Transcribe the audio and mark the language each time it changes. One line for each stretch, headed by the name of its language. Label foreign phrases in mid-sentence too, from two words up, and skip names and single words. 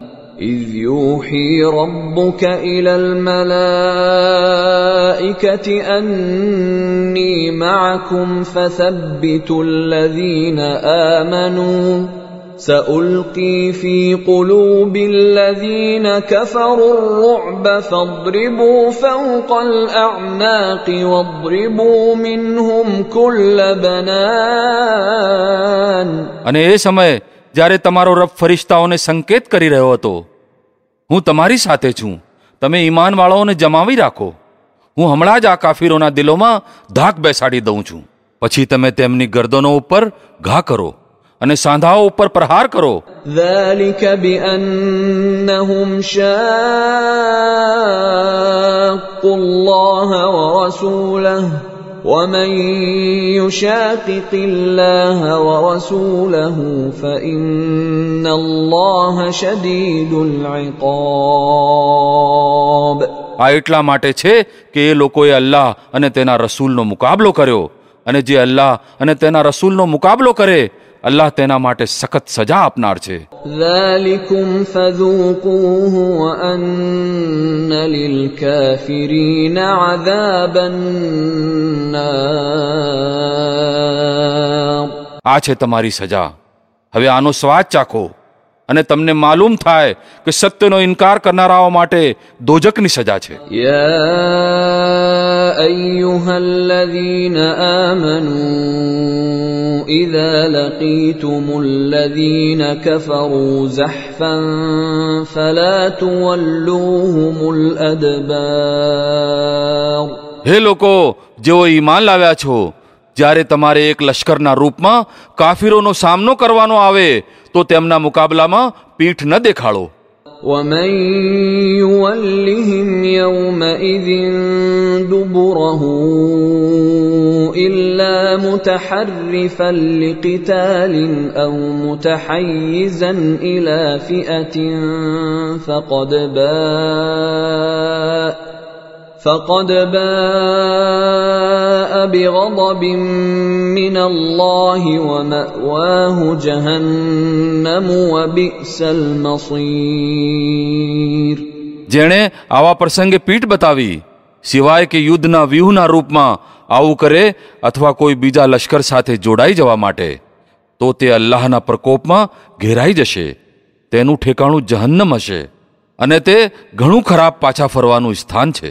Arabic: إذ يوحي ربك إلى الملائكة أني معكم فثبتوا الذين آمنوا سألقي في قلوب الذين كفروا الرعب فاضربوا فوق الأعناق واضربوا منهم كل بنان.
Gujarati: અને એ સમયે જ્યારે તમારો રબ ફરિશ્તાઓને સંકેત કરી રહ્યો હતો, હું તમારી સાથે છું, તમે ઈમાનવાળાઓને જમાવી રાખો, હું હમણાં જ આ કાફીરોના દિલોમાં ધાક બેસાડી દઉં છું. પછી તમે તેમની ગરદનો ઉપર ઘા કરો અને સાંધાઓ ઉપર પ્રહાર કરો.
Arabic: ذلك بأنهم شاقوا الله ورسوله ومن يشاقق الله ورسوله فإن الله شديد العقاب.
Gujarati: આ એટલા માટે છે કે એ લોકોએ અલ્લાહ અને તેના રસૂલનો મુકાબલો કર્યો અને જે અલ્લાહ અને તેના રસૂલનો મુકાબલો કરે અલ્લાહ તેના માટે સખત સજા આપનાર છે.
Arabic: ذلكم فذوقوه وأن للكافرين عذاب النار.
Gujarati: આ છે તમારી સજા. હવે આનો સ્વાદ ચાખો અને તમને માલુમ થાય કે સત્યનો ઇનકાર કરનારાઓ માટે દોજકની સજા છે.
Arabic: يا أيها الذين آمنوا إذا لقيتم الذين كفروا زحفا فلا تولوهم الأدبار.
Gujarati: હે લોકો જેઓ ઈમાન લાવ્યા છો, જ્યારે તમારે એક લશ્કરના રૂપમાં કાફીરોનો સામનો કરવાનો આવે તો તેમના મુકાબલામાં પીઠ ન દેખાડો.
Arabic: ومن يولهم يومئذ دبره إلا متحرفا لقتال أو متحيزا إلى فئة فقد باء بغضب من الله ومأواه جهنم وبئس المصير.
Gujarati: જેણે આવા પ્રસંગે પીઠ બતાવી સિવાય કે યુદ્ધના વ્યૂહના રૂપમાં આવું કરે અથવા કોઈ બીજા લશ્કર સાથે જોડાઈ જવા માટે, તો તે અલ્લાહના પ્રકોપમાં ઘેરાઈ જશે. તેનું ઠેકાણું જહન્નમ હશે અને તે ઘણું ખરાબ પાછા ફરવાનું સ્થાન છે.